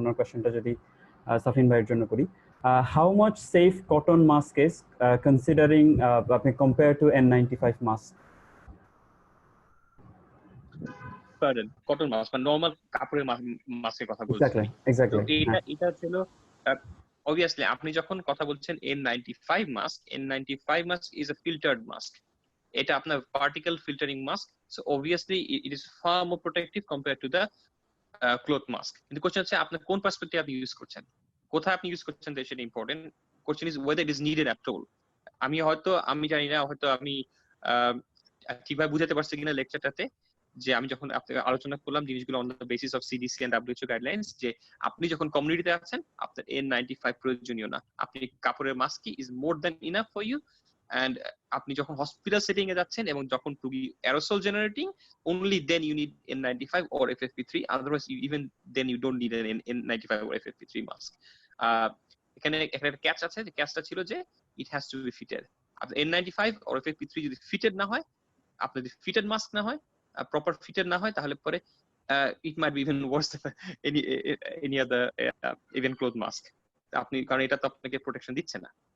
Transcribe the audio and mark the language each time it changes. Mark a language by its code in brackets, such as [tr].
[bn] ওনার কোয়েশ্চেনটা যদি সাফিন ভাইয়ের জন্য করি, [en] How much safe cotton mask is considering আপনি compare to N95 mask? [bn] Cotton mask মানে নরমাল কাপড়ের মাস্কের কথা বলছি। [en] Exactly. [bn] এটা ছিল obviously আপনি যখন কথা বলছেন N95 mask, [en] N95 mask is a filtered mask. [bn] এটা আপনার particle filtering mask, [en] So obviously it is far more protective compared to the cloth mask. [bn] কিন্তু কোশ্চেন হচ্ছে আপনি কোন পার্সপেক্টিভ আপনি ইউজ করছেন, কোথায় আপনি ইউজ করছেন, সেটা important. [en] Question is whether it is needed at all. [bn] আমি জানি না, হয়তো আমি ঠিকভাবে বুঝাতে পারছি কিনা লেকচারটাতে, যে আমি যখন আপনাকে আলোচনা করলাম জিনিসগুলো on the basis of CDC and WHO guidelines, যে আপনি যখন কমিউনিটিতে আছেন আপনার N95 প্রয়োজনীয় না, আপনি কাপড়ের মাস্কই [en] Is more than enough for you. And [bn] আপনি যখন হসপিটাল সেটিং এ যাচ্ছেন এবং যখন রোগী aerosol generating, [en] only then you need N95 or FFP3, otherwise even then you don't need an N95 or FFP3 mask. [bn] এখানে একটা ক্যাচ আছে, যে ক্যাচটা ছিল যে [en] it has to be fitted. [bn] আপনার N95 or FFP3 যদি ফিটেড না হয়, আপনার যদি ফিটেড মাস্ক না হয়, প্রপার ফিটেড না হয়, তাহলে পরে [en] it might be even worse than any other even cloth mask. [bn] আপনি, কারণ এটা তো আপনাকে প্রোটেকশন দিচ্ছে না।